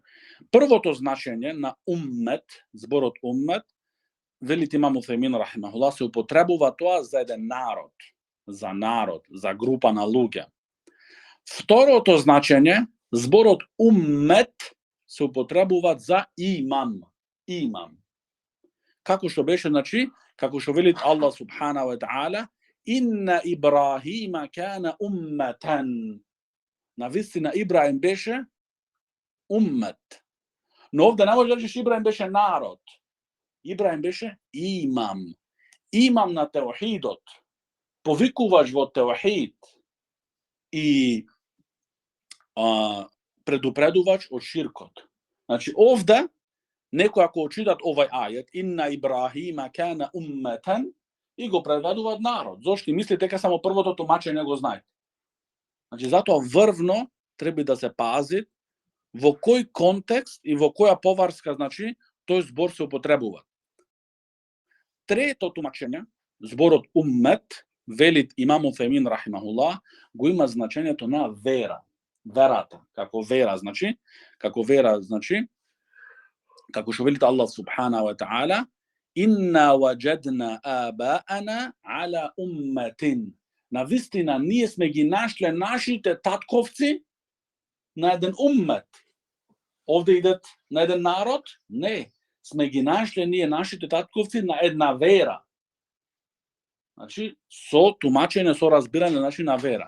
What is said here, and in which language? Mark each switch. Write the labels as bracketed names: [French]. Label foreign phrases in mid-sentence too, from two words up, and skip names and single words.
[Macedonian] Првото значење на уммет, зборот уммет, велит имам Уфеймин рахимахуллах, се употребува тоа за еден народ, за група на луѓе. Второто значење, зборот уммет се употребува за имам. Како што беше, значи, како што велит Аллах [Arabic] سبحانه وتعالى, إن إبراهيم كان أمة. [Macedonian] Навистина Ибраим беше уммет. Но овде не може да речеш Ибраим беше народ. Ибраим беше имам. Имам на теохидот. Повикуваш во теохид и предупредувач од ширкот. Значи овде некој ако читат овај ајет, [Arabic] إن إبراهيم كان أمة, [Macedonian] и го преведуваат народ. Зошто мисли дека само првото тумачење го знаете? Значи затоа врвно треба да се пази во кој контекст и во која поварска, значи, тој збор се употребува. Трето тумачење, зборот уммет, велит имам Уфеймин рахимахуллах, го има значењето на вера. Верата, како вера, значи, како што велит Аллах [Arabic] سبحانه وتعالى, إنا وجدنا آباءنا على أمة. [Macedonian] Навистина, ние сме ги нашле нашите татковци на еден уммет. Овде идет на еден народ? Не. Сме ги нашле ние нашите татковци на една вера. Значи, со тумачење, со разбирање, значи, на вера.